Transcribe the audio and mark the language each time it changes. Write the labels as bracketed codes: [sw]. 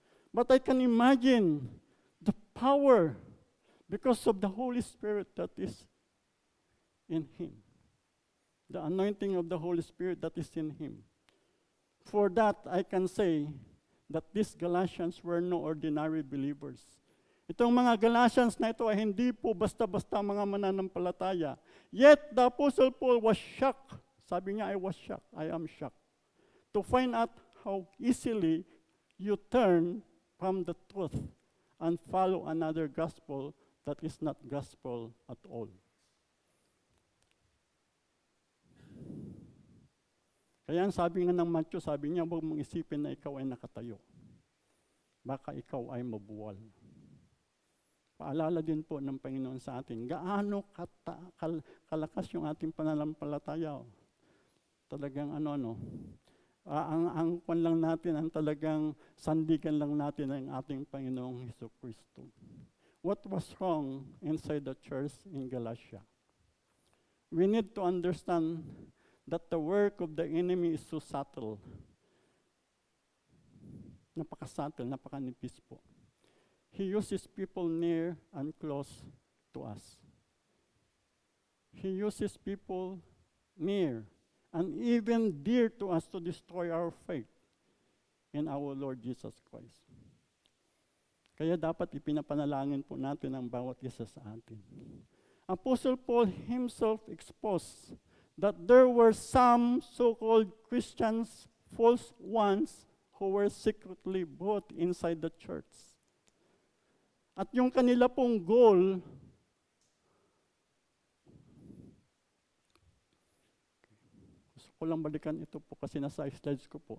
[en] But I can imagine the power because of the Holy Spirit that is in him. The anointing of the Holy Spirit that is in him. For that, I can say that these Galatians were no ordinary believers. [tl] Itong mga Galatians na ito ay hindi po basta-basta mga mananampalataya. [en] Yet, the Apostle Paul was shocked. [tl] Sabi niya, [en] I was shocked. I am shocked. To find out how easily you turn from the truth and follow another gospel that is not gospel at all. [tl] Kaya sabi nga ng Matthew, sabi niya, huwag mong isipin na ikaw ay nakatayo. Baka ikaw ay mabuwal. Paalala din po ng Panginoon sa atin, gaano kalakas yung ating pananampalataya. Talagang ang kwan lang natin, ang talagang sandigan lang natin ang ating Panginoong Jesucristo. [en] What was wrong inside the church in Galatia? We need to understand that the work of the enemy is so subtle. [tl] Napaka-subtle, napaka-nipis po. [en] He uses people near and close to us. He uses people near and even dear to us to destroy our faith in our Lord Jesus Christ. [tl] Kaya dapat ipinapanalangin po natin ang bawat isa sa atin. [en] Apostle Paul himself exposed that there were some so-called Christians, false ones, who were secretly brought inside the church. [tl] At yung kanila pong goal, gusto ko lang balikan ito po kasi nasa slides ko po.